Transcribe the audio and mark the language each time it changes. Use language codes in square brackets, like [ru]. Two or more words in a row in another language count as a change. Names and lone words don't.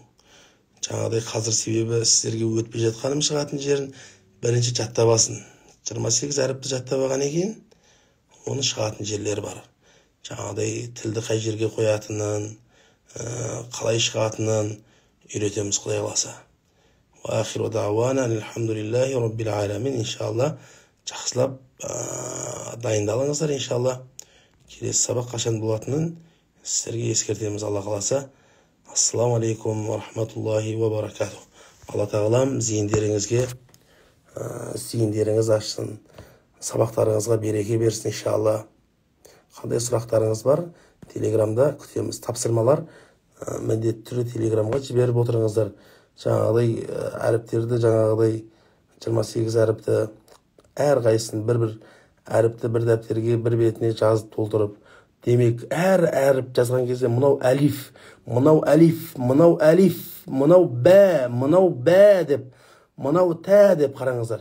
[kk] Жаңағыдай қазір себебі сіздерге өтпей жатқаным шығатын жерін бірінші жаттап алсын. 28 әріпті жаттап алған екен, оның шығатын жерлері бар. Жаңағыдай тілді қай жерге қоятынын, қалай шығатынын үйретеміз, Құдай қаласа. [ar] وآخر دعوانا الحمد لله رب العالمين. [kk] Иншалла жақсылап дайындалыңыздар, иншалла. Келесі сабақ қашан болатынын сіздерге ескертеміз, Алла қаласа. [ar] السلام عليكم ورحمة الله وبركاته. [kk] Алла тағалам зейіндеріңіз ашсын, сабақтарыңызға береке берсін иншалла. Қандай сұрақтарыңыз бар, телеграмда күтеміз. Тапсырмалар міндетті түрде телеграмға жіберіп отырыңыздар. Жаңағыдай әріптерді, жаңағыдай 28 әріпті әрқайсысын бір әріпті бір дәптерге бір бетіне жазып толтырып, демек әр әріп жазған кезде мынау әлиф, мынау әлиф, мынау әлиф, мынау бә деп, мынау тә деп қараңыздар.